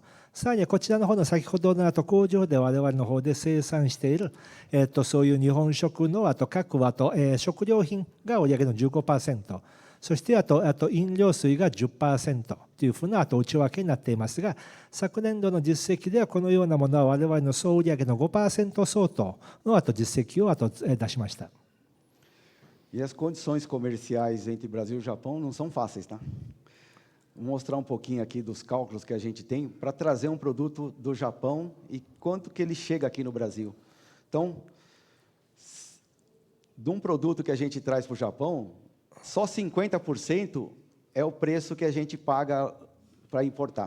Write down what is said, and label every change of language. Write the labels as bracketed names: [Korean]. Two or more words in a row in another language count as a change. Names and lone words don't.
[Japanese] さらにこちらの方の先ほどの工場で我々の方で生産しているそういう日本食の各食料品が売上の 15%。そしてあと飲料水が 10% というふうな内訳になっていますが、昨年度の実績ではこのようなものは我々の総売上の 5% 相当の実績を出しました。 [Portuguese] E as condições comerciais entre Brasil e Japão não são fáceis, tá? Vou mostrar um pouquinho aqui dos cálculos que a gente tem para trazer um produto do Japão e quanto que ele chega aqui no Brasil. Então, de um produto que a gente traz para o Japão, só 50% é o preço que a gente paga para importar.